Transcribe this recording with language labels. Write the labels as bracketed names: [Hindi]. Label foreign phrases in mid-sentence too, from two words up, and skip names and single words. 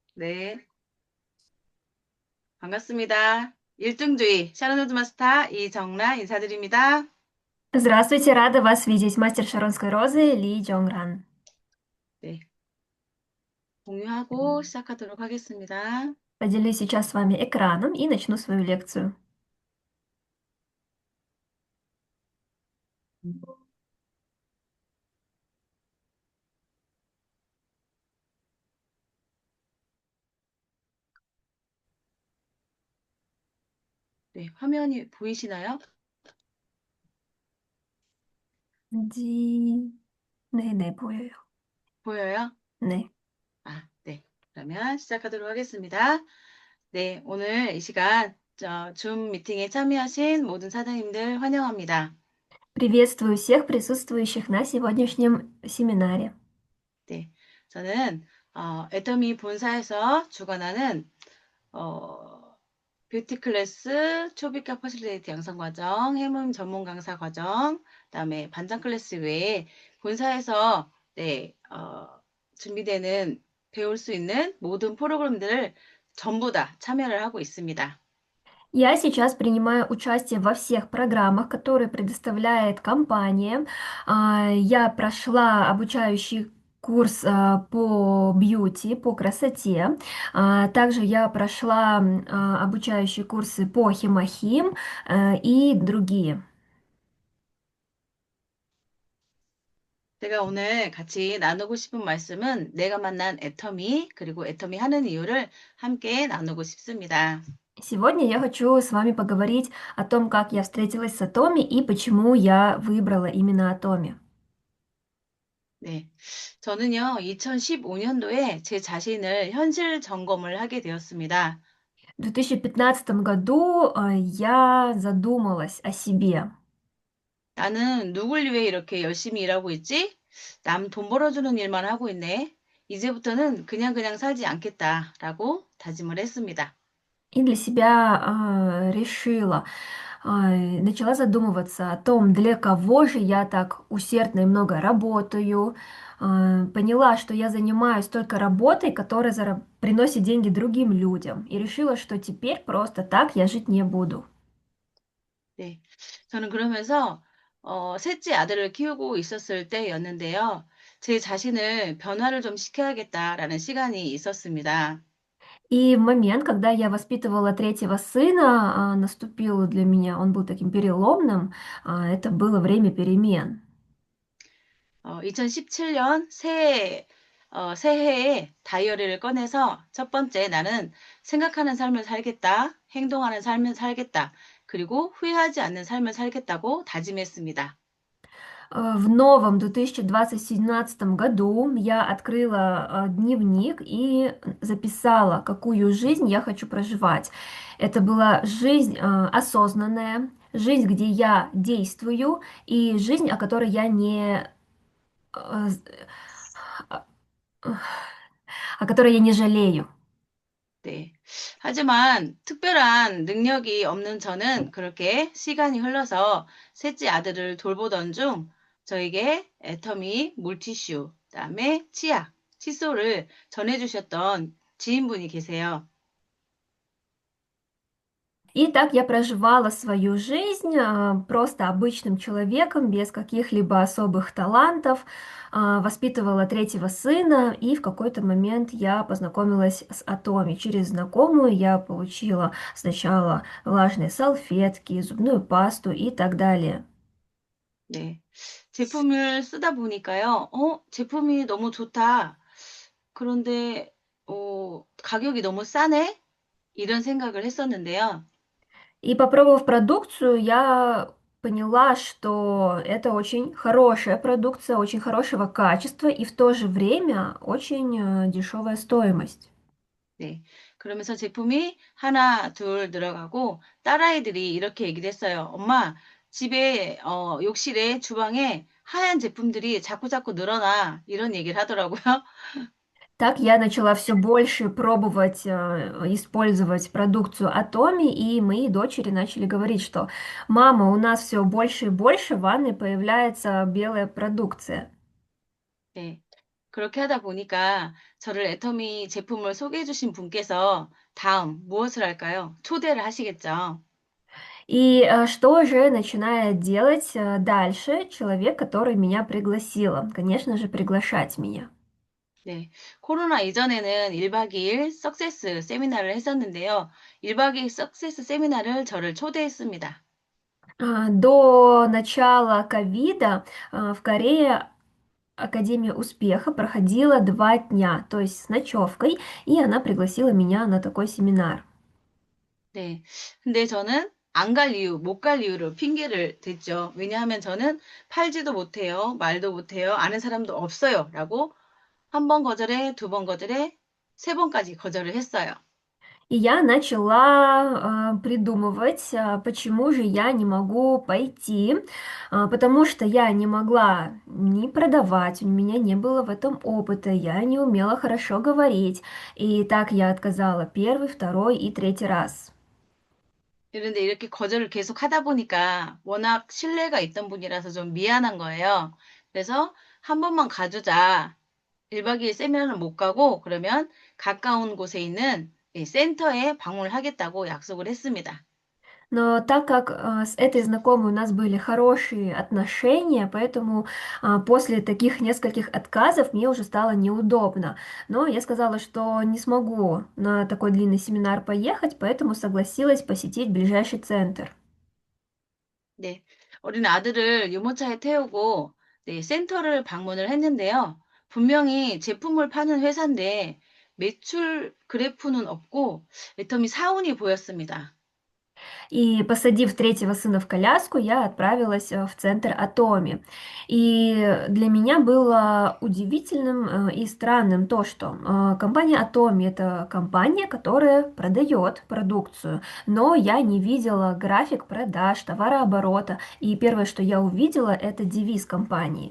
[Korean] 네, 반갑습니다. 일등주의 샤론우드 마스터 이정라 인사드립니다. [Russian] Здравствуйте, рада вас видеть. Мастер Шаронской розы Ли Джонгран. [Korean] 네, 공유하고 시작하도록 하겠습니다. [Russian] Поделюсь сейчас с вами экраном и начну свою лекцию. [Korean] 네, 화면이 보이시나요? 디... 네, 보여요. 보여요? 네. 네. 그러면 시작하도록 하겠습니다. 네, 오늘 이 시간 줌 미팅에 참여하신 모든 사장님들 환영합니다. [Russian] Приветствую всех присутствующих на сегодняшнем семинаре. [Korean] 네, 저는 애터미 본사에서 주관하는 뷰티 클래스, 초급과 퍼실리티 양성 과정, 해문 전문 강사 과정, 그다음에 반장 클래스 외에 본사에서 준비되는 배울 수 있는 모든 프로그램들을 전부 다 참여를 하고 있습니다. [Russian] Я сейчас принимаю участие во всех программах, которые предоставляет компания. Я прошла обучающий курс по бьюти, по красоте. Также я прошла обучающие курсы по химохим и другие. [Korean] 제가 오늘 같이 나누고 싶은 말씀은 내가 만난 애터미, 그리고 애터미 하는 이유를 함께 나누고 싶습니다. [Russian] Сегодня я хочу с вами поговорить о том, как я встретилась с Атоми и почему я выбрала именно Атоми. [Korean] 네. 저는요, 2015년도에 제 자신을 현실 점검을 하게 되었습니다. [Russian] В 2015 году я задумалась о себе. [Korean] 나는 누굴 위해 이렇게 열심히 일하고 있지? 남 돈 벌어주는 일만 하고 있네. 이제부터는 그냥 살지 않겠다라고 다짐을 했습니다. [Russian] И для себя решила, начала задумываться о том, для кого же я так усердно и много работаю. Поняла, что я занимаюсь только работой, которая приносит деньги другим людям. И решила, что теперь просто так я жить не буду. [Korean] 네. 저는 그러면서 셋째 아들을 키우고 있었을 때였는데요. 제 자신을 변화를 좀 시켜야겠다라는 시간이 있었습니다. [Russian] И в момент, когда я воспитывала третьего сына, наступил для меня, он был таким переломным, это было время перемен. [Korean] 2017년 새해에 다이어리를 꺼내서 첫 번째 나는 생각하는 삶을 살겠다, 행동하는 삶을 살겠다, 그리고 후회하지 않는 삶을 살겠다고 다짐했습니다. [Russian] В новом 2017 году я открыла дневник и записала, какую жизнь я хочу проживать. Это была жизнь осознанная, жизнь, где я действую, и жизнь, о которой я не, э, о которой я не жалею. [Korean] 네. 하지만 특별한 능력이 없는 저는 그렇게 시간이 흘러서 셋째 아들을 돌보던 중 저에게 애터미, 물티슈, 그다음에 치약, 칫솔을 전해주셨던 지인분이 계세요. [Russian] И так я проживала свою жизнь просто обычным человеком, без каких-либо особых талантов, воспитывала третьего сына, и в какой-то момент я познакомилась с Атоми. Через знакомую я получила сначала влажные салфетки, зубную пасту и так далее. [Korean] 네. 제품을 쓰다 보니까요. 제품이 너무 좋다. 그런데 가격이 너무 싸네? 이런 생각을 했었는데요. [Russian] И попробовав продукцию, я поняла, что это очень хорошая продукция, очень хорошего качества и в то же время очень дешевая стоимость. [Korean] 네. 그러면서 제품이 하나, 둘 들어가고 딸아이들이 이렇게 얘기를 했어요. 엄마, 집에 욕실에 주방에 하얀 제품들이 자꾸자꾸 늘어나. 이런 얘기를 하더라고요. [Russian] Так я начала все больше пробовать использовать продукцию Atomi, и мои дочери начали говорить, что «Мама, у нас все больше и больше в ванной появляется белая продукция». [Korean] 네. 그렇게 하다 보니까 저를 애터미 제품을 소개해 주신 분께서 다음 무엇을 할까요? 초대를 하시겠죠. [Russian] И что же начинает делать дальше человек, который меня пригласила? Конечно же, приглашать меня. [Korean] 네. 코로나 이전에는 1박 2일 석세스 세미나를 했었는데요. 1박 2일 석세스 세미나를 저를 초대했습니다. [Russian] До начала ковида в Корее Академия успеха проходила 2 дня, то есть с ночевкой, и она пригласила меня на такой семинар. [Korean] 네. 근데 저는 안 갈 이유, 못 갈 이유를 핑계를 댔죠. 왜냐하면 저는 팔지도 못해요. 말도 못해요. 아는 사람도 없어요. 라고 한 번 거절해, 두 번 거절해, 세 번까지 거절을 했어요. [Russian] И я начала придумывать, почему же я не могу пойти, потому что я не могла ни продавать, у меня не было в этом опыта, я не умела хорошо говорить. И так я отказала первый, второй и третий раз. [Korean] 그런데 이렇게 거절을 계속 하다 보니까 워낙 신뢰가 있던 분이라서 좀 미안한 거예요. 그래서 한 번만 가주자. 1박 2일 세미나는 못 가고 그러면 가까운 곳에 있는 이 센터에 방문을 하겠다고 약속을 했습니다. [Russian] Но так как с этой знакомой у нас были хорошие отношения, поэтому после таких нескольких отказов мне уже стало неудобно. Но я сказала, что не смогу на такой длинный семинар поехать, поэтому согласилась посетить ближайший центр. [Korean] 네. 어린 아들을 유모차에 태우고 네, 센터를 방문을 했는데요. 분명히 제품을 파는 회사인데 매출 그래프는 없고 애터미 사운이 보였습니다. [Russian] И посадив третьего сына в коляску, я отправилась в центр Атоми. И для меня было удивительным и странным то, что компания Атоми — это компания, которая продает продукцию, но я не видела график продаж, товарооборота, и первое, что я увидела, это девиз компании.